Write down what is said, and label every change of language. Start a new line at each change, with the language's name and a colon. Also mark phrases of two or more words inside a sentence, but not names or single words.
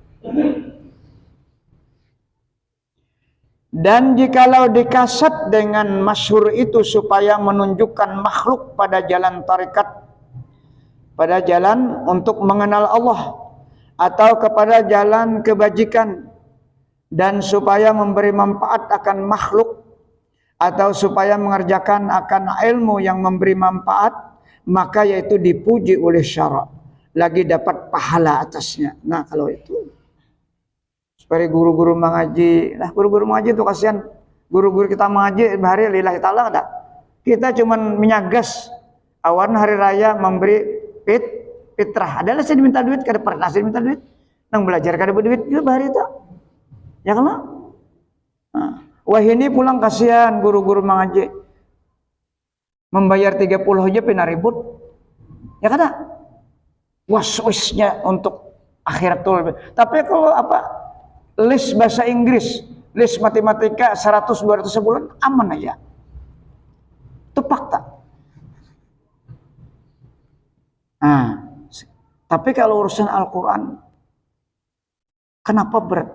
Indonesian: Dan jikalau dikasat dengan masyhur itu supaya menunjukkan makhluk pada jalan tarikat, pada jalan untuk mengenal Allah, atau kepada jalan kebajikan, dan supaya memberi manfaat akan makhluk, atau supaya mengerjakan akan ilmu yang memberi manfaat, maka yaitu dipuji oleh syara, lagi dapat pahala atasnya. Nah, kalau itu seperti guru-guru mengaji, nah guru-guru mengaji itu kasihan, guru-guru kita mengaji hari
Arabic: lillahi ta'ala
Indonesian: ada. Kita cuman menyagas awan hari raya memberi fitrah. Adalah saya diminta duit, kada pernah saya diminta duit. Nang belajar kada berduit juga hari itu. Ya kan? Nah, wah ini pulang kasihan guru-guru mengaji. Membayar 30 aja pina ribut. Ya kan? Was-wasnya untuk akhirat tuh. Tapi kalau les bahasa Inggris, les matematika 100-200 sebulan aman aja. Itu fakta. Nah, tapi kalau urusan Al-Quran, kenapa berat?